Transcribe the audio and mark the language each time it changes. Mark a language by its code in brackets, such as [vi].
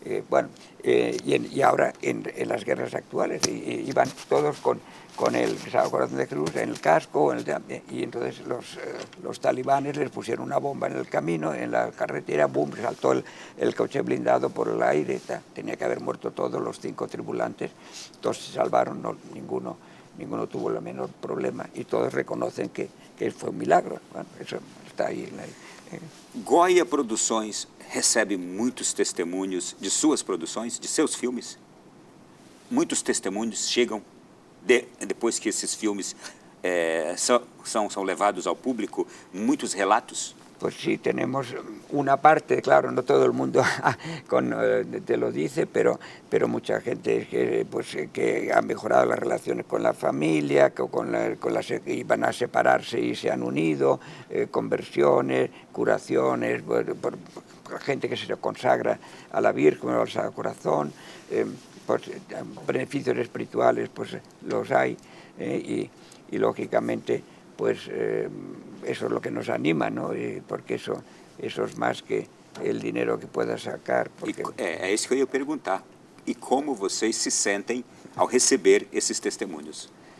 [es] Bueno, y ahora en las guerras actuales iban todos con el Sagrado Corazón de Jesús en el casco, y entonces los talibanes les pusieron una bomba en el camino, en la carretera, boom, saltó el coche blindado por el aire, tenía que haber muerto todos los 5 tripulantes, todos se salvaron, no, ninguno tuvo el menor problema y todos reconocen que fue un milagro. Bueno, eso está ahí. [pt] Goya Produções recebe muitos testemunhos de suas produções, de seus filmes? Muitos testemunhos chegam depois que esses filmes são levados ao público, muitos relatos? [es] Pues sí, tenemos una parte, claro, no todo el mundo te lo dice, pero mucha gente que ha mejorado las relaciones con la familia, que iban a separarse y se han unido, conversiones, curaciones, por gente que se consagra a la Virgen o al Sagrado Corazón, pues, beneficios espirituales pues los hay, y lógicamente pues eso es lo que nos anima, ¿no? Porque eso es más que el dinero que pueda sacar. Porque... [pt] É isso que eu ia perguntar. E como vocês se sentem ao receber esses testemunhos?